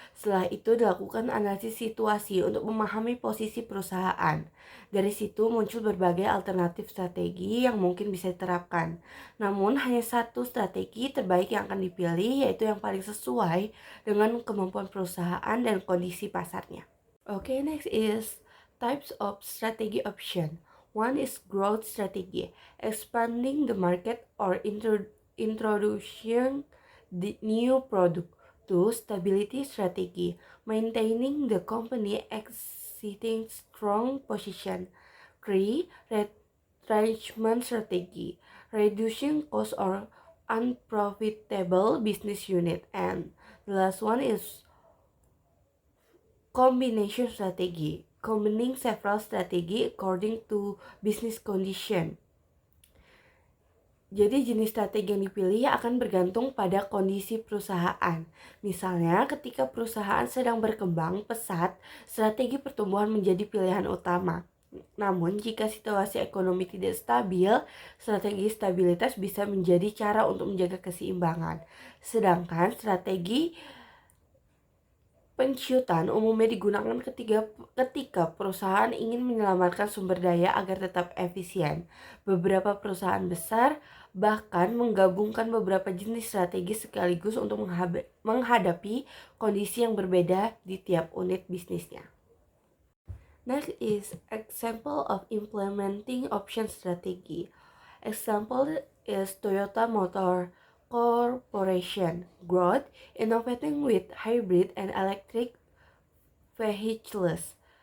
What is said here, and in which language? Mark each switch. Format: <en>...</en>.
<id>Setelah itu dilakukan analisis situasi untuk memahami posisi perusahaan. Dari situ muncul berbagai alternatif strategi yang mungkin bisa diterapkan. Namun hanya satu strategi terbaik yang akan dipilih, yaitu yang paling sesuai dengan kemampuan perusahaan dan kondisi pasarnya.</id> <en>Okay, next is types of strategy option. One is growth strategy, expanding the market or introducing the new product. Two, stability strategy, maintaining the company existing strong position. Three, retrenchment strategy, reducing cost or unprofitable business unit. And the last one is combination strategy, combining several strategy according to business condition.</en> <id>Jadi jenis strategi yang dipilih akan bergantung pada kondisi perusahaan. Misalnya ketika perusahaan sedang berkembang pesat, strategi pertumbuhan menjadi pilihan utama. Namun jika situasi ekonomi tidak stabil, strategi stabilitas bisa menjadi cara untuk menjaga keseimbangan. Sedangkan strategi pensiutan umumnya digunakan ketika perusahaan ingin menyelamatkan sumber daya agar tetap efisien. Beberapa perusahaan besar bahkan menggabungkan beberapa jenis strategi sekaligus untuk menghadapi kondisi yang berbeda di tiap unit bisnisnya.</id> <en>Next is example of implementing option strategy. Example is Toyota Motor Corporation, growth, innovating with hybrid and electric vehicles.</en>